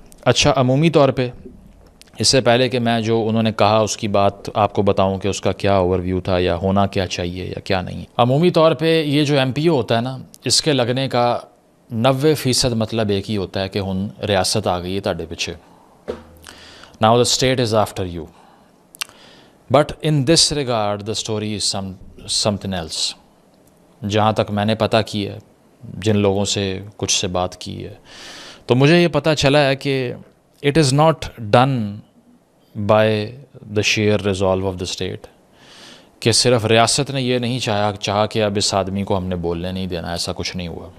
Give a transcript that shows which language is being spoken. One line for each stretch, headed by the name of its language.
Urdu: اچھا، عمومی طور پہ اس سے پہلے کہ میں جو انہوں نے کہا اس کی بات آپ کو بتاؤں کہ اس کا کیا اوور ویو تھا یا ہونا کیا چاہیے یا کیا نہیں. عمومی طور پہ یہ جو MPO ہوتا ہے نا، اس کے لگنے کا 90% مطلب ایک ہی ہوتا ہے کہ
Punjabi: ہن ریاست آ گئی ہے تاڑے پیچھے.
English: Now the state is after you. But in this regard the story is something else.
Urdu: جہاں تک میں نے پتہ کی ہے، جن لوگوں سے کچھ سے بات کی ہے، تو مجھے یہ پتہ چلا ہے کہ
English: it is not done by the sheer resolve of the state،
Urdu: کہ صرف ریاست نے یہ نہیں چاہا کہ اب اس آدمی کو ہم نے بولنے نہیں دینا، ایسا کچھ نہیں ہوا.